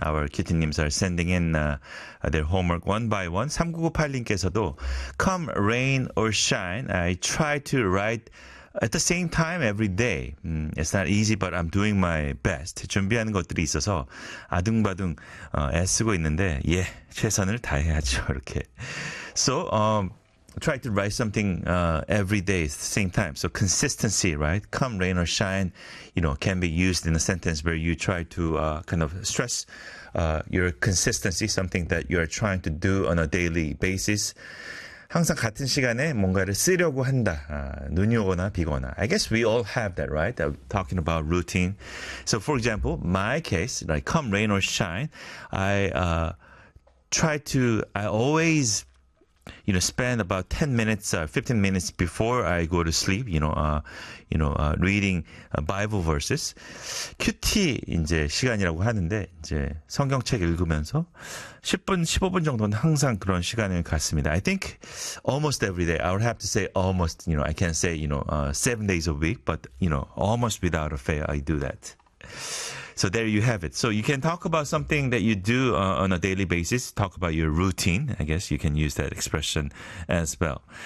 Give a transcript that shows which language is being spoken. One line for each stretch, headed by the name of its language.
English: Our kittens are sending in their homework one by one. 3998님께서도 Come rain or shine, I try to write at the same time every day. It's not easy, but I'm doing my best.
Korean: 준비하는 것들이 있어서 아등바등 애쓰고 있는데 예, 최선을 다해야죠. 이렇게.
English: So, try to write something every day at the same time. So, consistency, right? Come rain or shine, you know, can be used in a sentence where you try to kind of stress your consistency, something that you are trying to do on a daily basis.
Korean: 항상 같은 시간에 뭔가를 쓰려고 한다. 눈이 오거나 비거나.
English: I guess we all have that, right? Talking about routine. So, for example, my case, like come rain or shine, I always, you know, spend about 10 minutes, 15 minutes before I go to sleep, reading Bible verses.
Korean: QT 이제 시간이라고 하는데 이제 성경책 읽으면서 10분, 15분 정도는 항상 그런 시간을 갖습니다.
English: I think almost every day. I would have to say almost, you know, I can't say, you know, 7 days a week, but, you know, almost without a fail, I do that. So there you have it. So you can talk about something that you do on a daily basis. Talk about your routine. I guess you can use that expression as well.